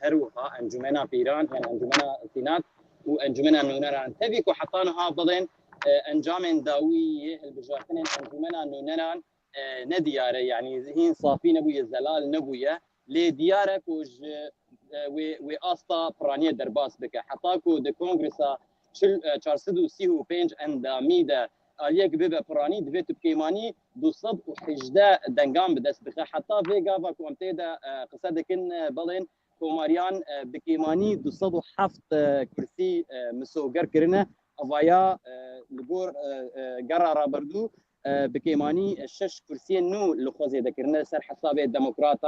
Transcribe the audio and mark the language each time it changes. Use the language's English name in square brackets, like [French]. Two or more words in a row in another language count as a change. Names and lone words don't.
[Kurdish] هەروەها ئەنجومەنا پیران یان ئەنجومەنا سینات و ئەنجومەنا نونەران تەوی و حەتانها بڵێن ئەنجامێن داوی هەلبژاردنên ئەنجومەنا نونەران نەدیارە، یعنی هین صافی نەبوویە، زەلال نەبوویە، لێ دیارە کۆژ وێ ئاستا پڕانیە دەرباس بکە حتا کو د کۆنگرسا 435 ئەندامی de aliyek bibe piranî divê tu pêmanî 218 dengan bi dest bixe. Heta vê gava ku em tê de qise dikin belên komariyan bi kêmanî 207 kursî misoger kirine. Avaya li gor gera raberdû bi kêmanî 6 kursiyên nû li xwezê de kirine ser hesabê demokratan.